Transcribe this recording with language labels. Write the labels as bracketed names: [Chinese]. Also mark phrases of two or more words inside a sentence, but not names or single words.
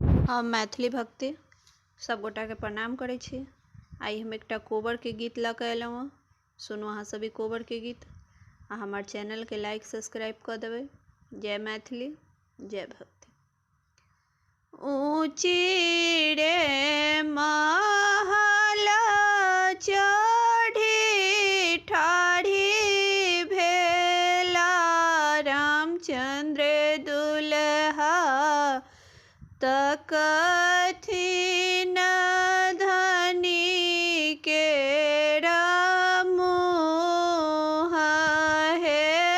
[Maithili] हम मैथिली भक्ति सब गोटा के प्रणाम करै छी। आई हम एकटा कोबर के गीत लऽ कऽ एलहुँ हँ। सुनू अहाँ सभी कोबर के गीत आ हमार चैनल के [English] like subscribe [Maithili] कर देबै। जय मैथिली, जय भक्ति। ऊँची रे महल चढ़ी ठाढ़ी भेला रामचंद्र दुल्हा तकथिन धनी के मुँह हे।